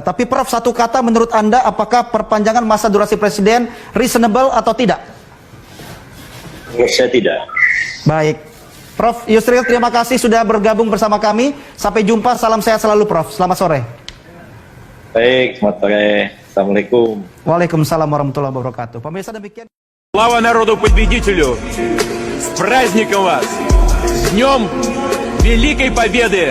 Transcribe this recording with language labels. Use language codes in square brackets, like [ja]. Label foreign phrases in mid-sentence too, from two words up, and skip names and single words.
[id] Tapi Prof, satu kata menurut Anda, apakah perpanjangan masa durasi presiden reasonable atau tidak? Menurut saya tidak. Baik. Prof Yusril, terima kasih sudah bergabung bersama kami. Sampai jumpa, salam sehat selalu Prof. Selamat sore. Baik, selamat sore. Assalamualaikum. [ar] وعليكم السلام ورحمة الله وبركاته. [id] Pemirsa, demikian. [ru] Слава народу-победителю! С праздником вас! С Днем Великой Победы!